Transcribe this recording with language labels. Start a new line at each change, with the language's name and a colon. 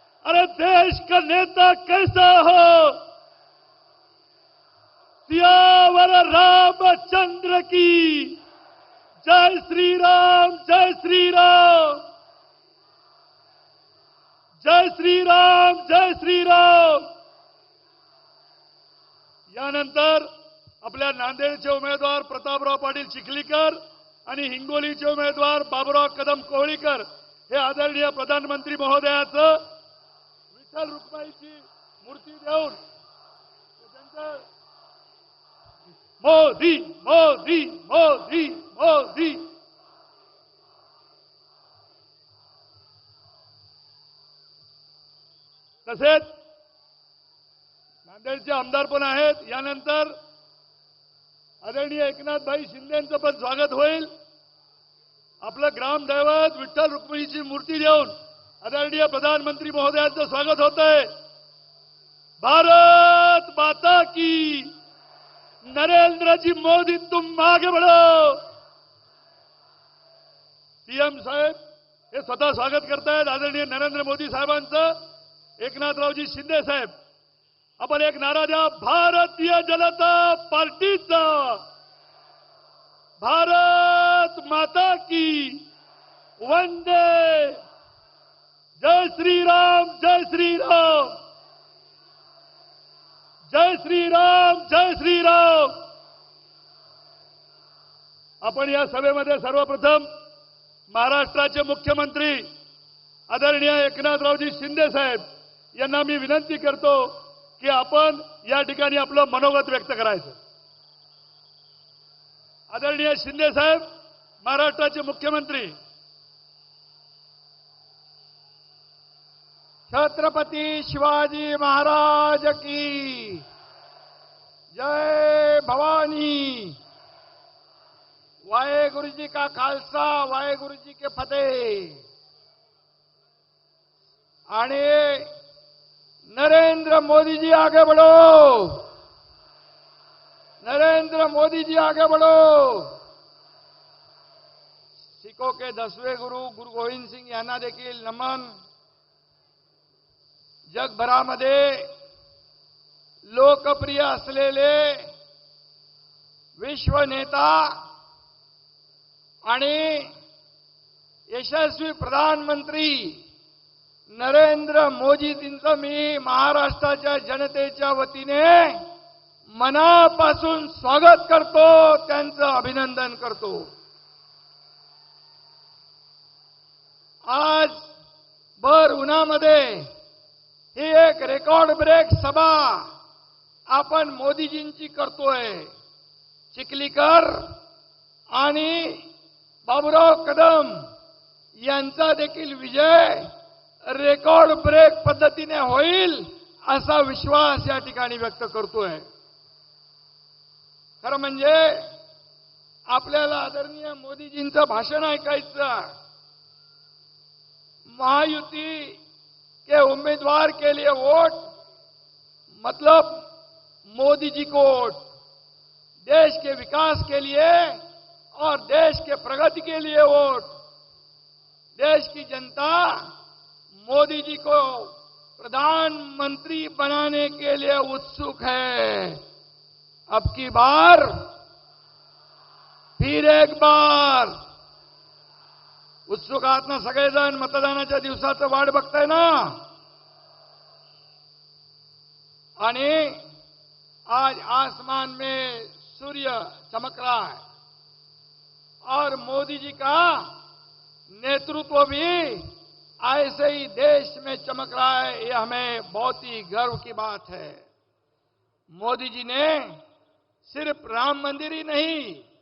Hindi: अरे देश का नेता कैसा हो, सियावर रामचंद्र की जय श्री राम, जय श्री राम, जय श्री राम, जय श्री राम।
Marathi: यानंतर आपल्या नांदेडचे उमेदवार प्रतापराव पाटील चिखलीकर आणि हिंगोलीचे उमेदवार बाबुराव कदम कोहळीकर हे आदरणीय प्रधानमंत्री महोदयाचं विठ्ठल रुक्माईची मूर्ती देऊन त्यांचं मोदी मोदी मोदी मोदी तसेच नांदेडचे आमदार पण आहेत। यानंतर आदरणीय एकनाथभाई शिंदेंचं पण स्वागत होईल। आपलं ग्रामदैवत विठ्ठल रुक्मिणीची मूर्ती देऊन आदरणीय प्रधानमंत्री महोदयांचं स्वागत होतंय।
Hindi: भारत माता की, नरेंद्र जी मोदी तुम आगे बढ़ो।
Marathi: सीएम साहेब हे स्वतः स्वागत करतायत आदरणीय नरेंद्र मोदी साहेबांचं। एकनाथरावजी शिंदे साहेब आपण एक नारा द्या, भारतीय जनता पार्टीचा,
Hindi: भारत माता की वंदे। जय श्री राम, जय श्री राम, जय श्री राम, जय श्री राम।
Marathi: आपण या सभेमध्ये सर्वप्रथम महाराष्ट्राचे मुख्यमंत्री आदरणीय एकनाथरावजी शिंदे साहेब यांना मी विनंती करतो की आपण या ठिकाणी आपलं मनोगत व्यक्त करायचं। आदरणीय शिंदे साहेब महाराष्ट्राचे मुख्यमंत्री।
Hindi: छत्रपति शिवाजी महाराज की जय भवानी।
Punjabi: वाहेगुरु जी का खालसा, वाहेगुरु जी के फतेह।
Hindi: आणि नरेंद्र मोदी जी आगे बढ़ो, नरेंद्र मोदी जी आगे बढ़ो। सिखों के 10वें गुरु
Marathi: गुरु गोविंद सिंग यांना देखील नमन। जगभरामध्ये लोकप्रिय असलेले विश्व नेता आणि यशस्वी प्रधानमंत्री नरेंद्र मोदीजींचं मी महाराष्ट्राच्या जनतेच्या वतीने मनापासून स्वागत करतो, त्यांचं अभिनंदन करतो। आज भर उन्हामध्ये ही एक रेकॉर्ड ब्रेक सभा आपण मोदीजींची करतोय। चिखलीकर आणि बाबुराव कदम यांचा देखील विजय रेकॉर्ड ब्रेक पद्धतीने होईल असा विश्वास या ठिकाणी व्यक्त करतोय। खरं म्हणजे आपल्याला आदरणीय मोदीजींचं भाषण ऐकायचं।
Hindi: महायुति के उम्मीदवार के लिए वोट मतलब मोदी जी को वोट, देश के विकास के लिए और देश के प्रगति के लिए वोट। देश की जनता मोदी जी को प्रधानमंत्री बनाने के लिए उत्सुक है। अब की बार फिर एक बार उत्सुक
Marathi: आहात ना सगळेजण? मतदानाच्या दिवसाचं वाट बघताय ना?
Hindi: आणि आज आसमान में सूर्य चमक रहा है और मोदी जी का नेतृत्व भी ऐसे ही देश में चमक रहा है। ये हमें बहुत ही गर्व की बात है। मोदी जी ने सिर्फ राम मंदिर ही नहीं